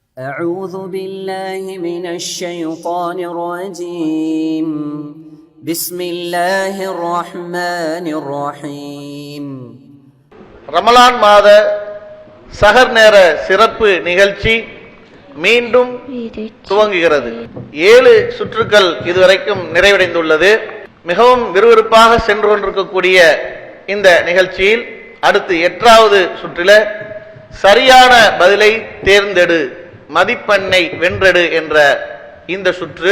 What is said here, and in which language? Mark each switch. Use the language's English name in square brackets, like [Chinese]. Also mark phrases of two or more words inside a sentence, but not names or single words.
[Arabic] أعوذ بالله من الشيطان الرجيم بسم الله الرحمن الرحيم. [Tamil] ரமலான் மாத சஹர் நேர சிறப்பு நிகழ்ச்சி மீண்டும் துவங்குகிறது. 7 சுற்றுக்கள் இதுவரைக்கும் நிறைவடைந்துள்ளது. மிகவும் விறுவிறுப்பாக சென்று கொண்டிருக்கக்கூடிய இந்த நிகழ்ச்சியில் அடுத்து 8வது சுற்றில சரியான பதிலை தேர்ந்தெடு, மதிப்பெண்ணை வென்றெடு என்ற இந்த சுற்று.